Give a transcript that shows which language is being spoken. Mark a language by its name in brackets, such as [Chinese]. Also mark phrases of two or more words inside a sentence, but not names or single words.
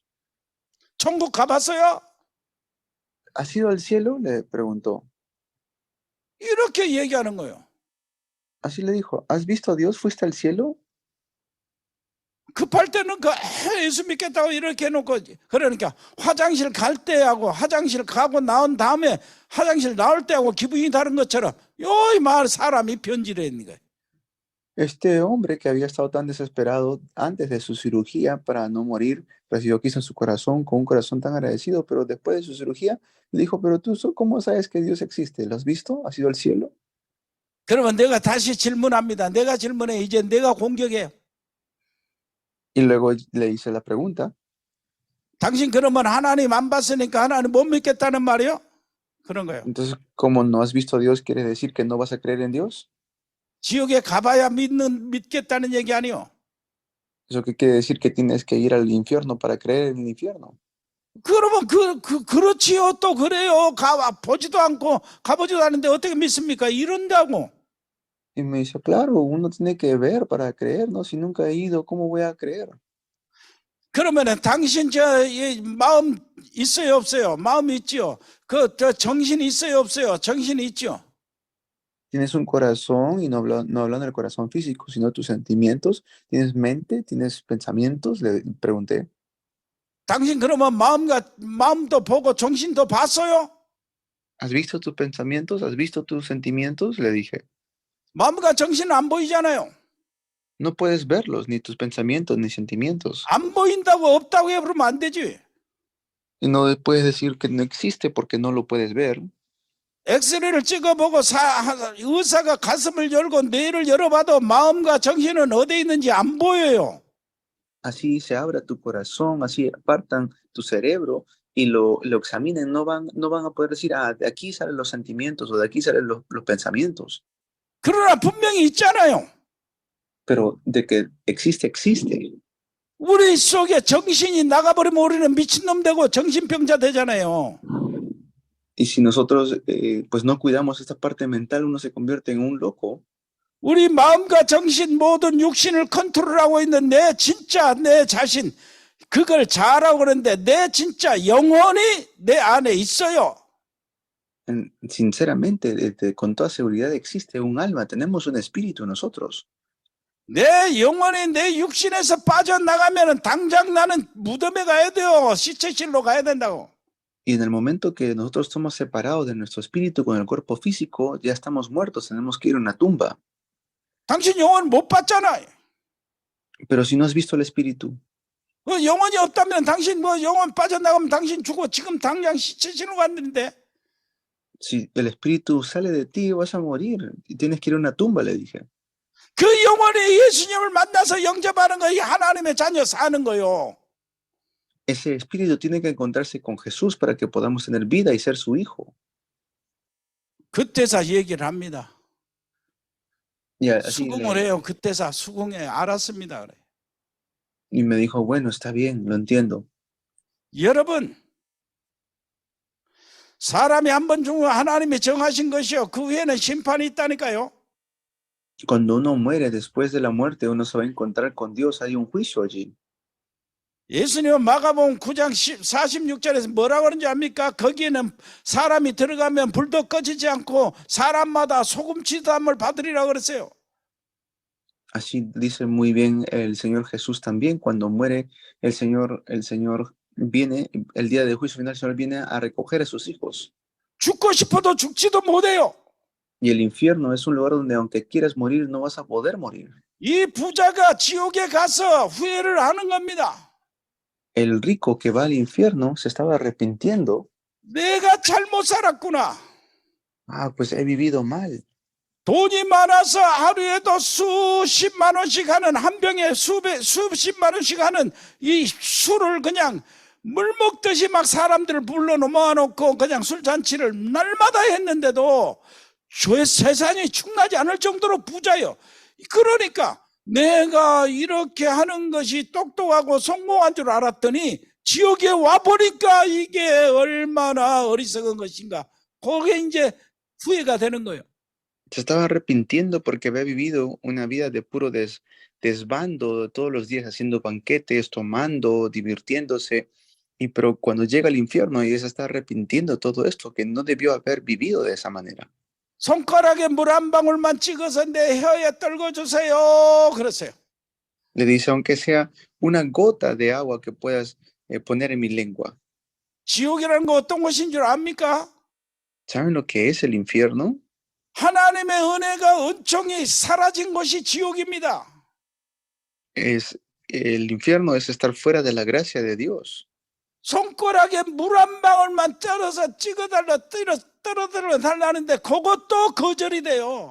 [Korean] 천국 가봤어요? [Spanish] ¿Has ido al cielo? Le preguntó. [Korean] 이렇게 얘기하는 거예요. [Spanish] Así le dijo, ¿has visto a Dios? ¿Fuiste al cielo? [Korean] 급할 때는 예수 믿겠다고 이렇게 해놓고 그러니까 화장실 갈 때하고 화장실 가고 나온 다음에 화장실 나올 때하고 기분이 다른 것처럼 이 말 사람이 변질해 있는 거예요. [Spanish] Este hombre que había estado tan desesperado antes de su cirugía para no morir, recibió a Cristo en su corazón con un corazón tan agradecido, pero después de su cirugía le dijo, pero tú, ¿cómo sabes que Dios existe? ¿Lo has visto? ¿Has ido al cielo? [Korean] 그러면 내가 다시 질문합니다. 내가 질문해. 이제 내가 공격해요. [Spanish] Y luego le hice la pregunta. [Korean] 당신 그러면 하나님 안 봤으니까 하나님 못 믿겠다는 말이요? 그런 거예요. [Spanish] Entonces, como no has visto a Dios, ¿quiere decir que no vas a creer en Dios? [Korean] 지옥에 가봐야 믿겠다는 얘기 아니요. [Spanish] ¿Eso qué quiere decir? Que tienes que ir al infierno para creer en el infierno. [Korean] 그러면 그렇지요. 또 그래요. 보지도 않고 가보지도 않는데 어떻게 믿습니까? 이런다고. [Spanish] Y me dice, claro, uno tiene que ver para creer, ¿no? Si nunca he ido, ¿cómo voy a creer? [Korean] 그러면은 당신 이 마음 있어요, 없어요? 마음 있죠. 저 정신 있어요, 없어요? 정신 있죠. [Spanish] Tienes un corazón y no hablando del corazón físico, sino tus sentimientos. ¿Tienes mente? ¿Tienes pensamientos? Le pregunté. [Korean] 당신 그러면 마음도 보고 정신도 봤어요? [Spanish] ¿Has visto tus pensamientos? ¿Has visto tus sentimientos? Le dije. [Korean] 마음과 정신은 안 보이잖아요. [Spanish] No puedes verlos, ni tus pensamientos, ni sentimientos. [Korean] 안 보인다고 없다고 해버리면 안 되지. [Spanish] Y no puedes decir que no existe porque no lo puedes ver. [Korean] 엑스레이를 찍어보고 의사가 가슴을 열고 뇌를 열어봐도 마음과 정신은 어디에 있는지 안 보여요. [Spanish] Así se abra tu corazón, así apartan tu cerebro y lo examinen. No van a poder decir, ah, de aquí salen los sentimientos o de aquí salen los pensamientos. [Korean] 그러나 분명히 있잖아요. [Spanish] Pero de que existe, existe. [Korean] 우리 속에 정신이 나가버리면 우리는 미친놈 되고 정신병자 되잖아요. [Spanish] Y si nosotros pues no cuidamos esta parte mental, uno se convierte en un loco. [Korean] 우리 마음과 정신 모든 육신을 컨트롤하고 있는 내 진짜 내 자신 그걸 잘하고 그러는데 내 진짜 영혼이 내 안에 있어요. [Spanish] Sinceramente, con toda seguridad existe un alma, tenemos un espíritu nosotros. [Korean] 내 영혼이 내 육신에서 빠져나가면 당장 나는 무덤에 가야 돼요. 시체실로 가야 된다고. [Spanish] Y en el momento que nosotros somos separados de nuestro espíritu con el cuerpo físico, ya estamos muertos, tenemos que ir a una tumba. [Korean] 당신 영혼 못 봤잖아요. [Spanish] Pero si no has visto el espíritu, [Korean] 영혼이 없다면 당신 영혼 빠져나가면 당신 죽어. 지금 당장 시체실로 갔는데. [Spanish] si el espíritu sale de ti, vas a morir y tienes que ir a una tumba, le dije. [Korean] 그 영혼이 예수님을 만나서 영접하는 거이 하나님의 자녀 사는 거요. [Spanish] Ese espíritu tiene que encontrarse con Jesús para que podamos tener vida y ser su hijo. [Korean] 그때서 얘기를 합니다. [Spanish] Y así [Korean] 수긍을 해요. 그때서 수긍해. 알았습니다. 그래. [Spanish] y me dijo, bueno, está bien, lo entiendo. [Korean] 여러분, 사람이 한 번 죽으면 하나님이 정하신 것이요. 그 후에는 심판이 있다니까요. [Spanish] Cuando uno muere, después de la muerte, uno se va a encontrar con Dios. Hay un juicio allí. [Korean] 예수님은 마가복음 9장 46절에서 뭐라고 그러는지 압니까? 거기에는 사람이 들어가면 불도 꺼지지 않고 사람마다 소금치담을 받으리라고 그랬어요. [Spanish] Así dice muy bien el Señor Jesús también. Cuando muere, el Señor viene, el día del juicio final, el Señor viene a recoger a sus hijos. [Korean] 죽고 싶어도 죽지도 못해요. [Spanish] Y el infierno es un lugar donde aunque quieras morir, no vas a poder morir. [Korean] 이 부자가 지옥에 가서 후회를 하는 겁니다. [Spanish] El rico que va al infierno se estaba arrepintiendo. [Korean] 내가 잘못 살았구나. [Spanish] Ah, pues he vivido mal. [Korean] 돈이 많아서 하루에도 수십만 원씩 하는 한 병에 수십만 원씩 하는 이 술을 그냥 물 먹듯이 막 사람들을 불러 모아놓고 그냥 술잔치를 날마다 했는데도 세상이 충나지 않을 정도로 부자요. 그러니까 내가 이렇게 하는 것이 똑똑하고 성공한 줄 알았더니 지옥에 와보니까 이게 얼마나 어리석은 것인가. 그게 이제 후회가 되는 거예요. [Spanish] Se estaba arrepintiendo porque había vivido una vida de puro desbando todos los días haciendo banquetes, tomando, divirtiéndose. Pero cuando llega al infierno, ella se está arrepintiendo de todo esto, que no debió haber vivido de esa manera. [Korean] 손가락에 물 한 방울만 찍어서 내 혀에 떨궈주세요. 그러세요. [Spanish] Le dice, aunque sea una gota de agua que puedas poner en mi lengua. [Korean] 지옥이라는 거 어떤 것인 줄 압니까? [Spanish] ¿Saben lo que es el infierno? [Korean] 하나님의 은혜가 은총이 사라진 것이 지옥입니다. [Spanish] El infierno es estar fuera de la gracia de Dios. [Korean] 손가락에 물 한 방울만 떨어서 떨어뜨려 달라는데 그것도 거절이 돼요.